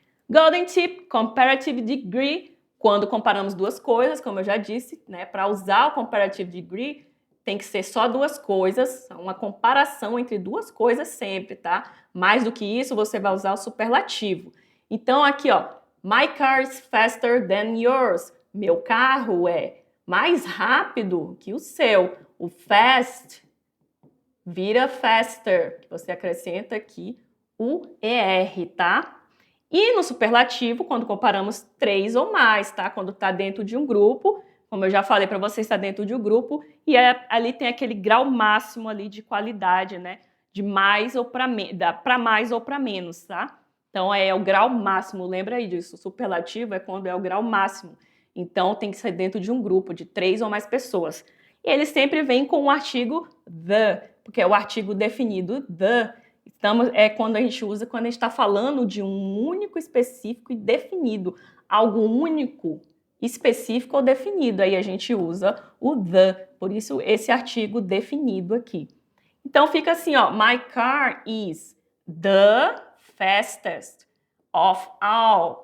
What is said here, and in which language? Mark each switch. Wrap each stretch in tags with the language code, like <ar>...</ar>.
<pt>Golden tip, comparative degree, quando comparamos duas coisas, como eu já disse, né? Para usar o comparative degree, tem que ser só duas coisas, uma comparação entre duas coisas sempre, tá? Mais do que isso, você vai usar o superlativo. Então, aqui, ó,</pt> <en>my car is faster than yours.</en> <pt>Meu carro é mais rápido que o seu. O fast vira faster, que você acrescenta aqui o ER, tá? E no superlativo, quando comparamos três ou mais, tá? Quando está dentro de um grupo, como eu já falei para vocês, está dentro de um grupo e ali tem aquele grau máximo ali de qualidade, né? De mais ou para mais ou para menos, tá? Então é o grau máximo, lembra aí disso. O superlativo é quando é o grau máximo. Então tem que ser dentro de um grupo de três ou mais pessoas. E ele sempre vem com o artigo the, porque é o artigo definido the. Quando a gente usa, quando a gente está falando de um único, específico e definido, algo único, específico ou definido, aí a gente usa o the, por isso esse artigo definido aqui. Então fica assim, ó,</pt> <en>my car is the fastest of all.</en>